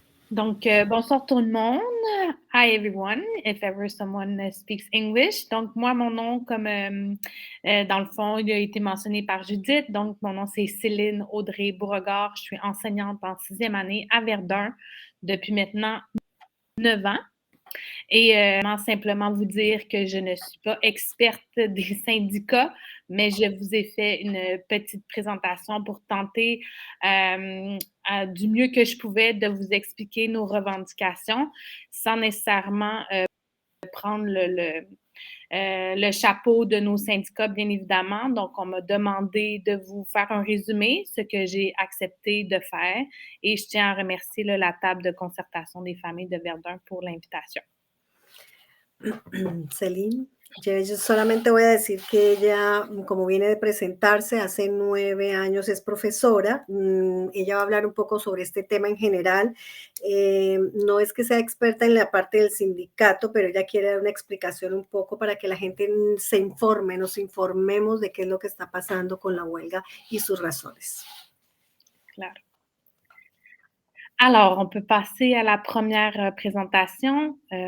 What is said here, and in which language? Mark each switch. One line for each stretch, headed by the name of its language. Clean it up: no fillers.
French: Donc, bonsoir tout le monde.
English: Hi everyone, if ever someone speaks English.
French: Donc, moi, mon nom, comme dans le fond, il a été mentionné par Judith. Donc, mon nom, c'est Céline Audrey Beauregard. Je suis enseignante en 6e année à Verdun depuis maintenant 9 ans. Et simplement vous dire que je ne suis pas experte des syndicats, mais je vous ai fait une petite présentation pour tenter du mieux que je pouvais de vous expliquer nos revendications sans nécessairement prendre le chapeau de nos syndicats, bien évidemment. Donc, on m'a demandé de vous faire un résumé, ce que j'ai accepté de faire. Et je tiens à remercier la table de concertation des familles de Verdun pour l'invitation.
Spanish: Céline, yo solamente voy a decir que ella, como viene de presentarse, hace 9 años es profesora. Ella va a hablar un poco sobre este tema en general. No es que sea experta en la parte del sindicato, pero ella quiere dar una explicación un poco para que la gente se informe, nos informemos de qué es lo que está pasando con la huelga y sus razones. Claro.
French: Alors, on peut passer à la première présentation.